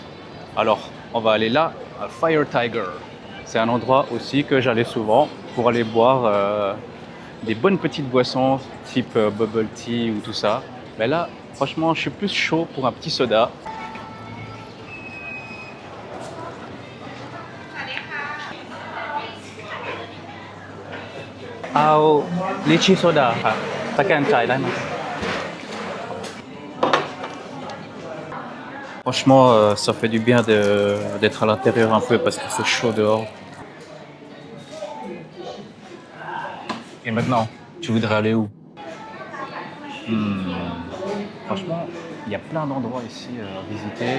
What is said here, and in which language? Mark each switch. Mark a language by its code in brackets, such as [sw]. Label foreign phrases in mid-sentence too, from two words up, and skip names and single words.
[fr] Alors, on va aller là, à Fire Tiger. C'est un endroit aussi que j'allais souvent pour aller boire des bonnes petites boissons type [en] bubble tea [fr] ou tout ça. Mais là, franchement, je suis plus chaud pour un petit soda. Au lychee soda [th] ค่ะสแกนจ่ายได้ไหม [fr] Franchement, ça fait du bien d'être à l'intérieur un peu parce qu'il fait chaud dehors. Et maintenant Tu voudrais aller où? Franchement, il y a plein d'endroits ici à visiter.